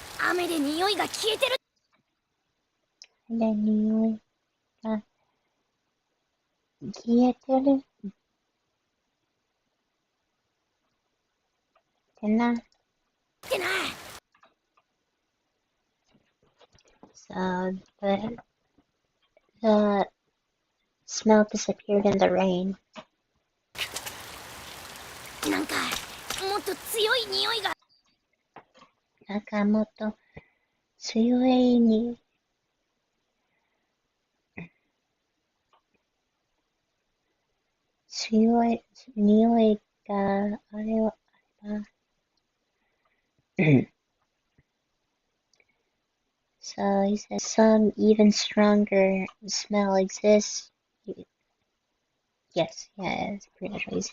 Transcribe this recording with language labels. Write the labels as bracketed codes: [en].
[ja] 雨で匂いが消えてる。で、匂いが消えてるってな。ってな。 [en] So, the smell disappeared in the rain. [ja] なんかもっと強い匂いが。なんかもっと強いに、強い匂いがあれはあれば。 [en] So he says some even stronger smell exists. Yes, yeah, it's pretty much what he's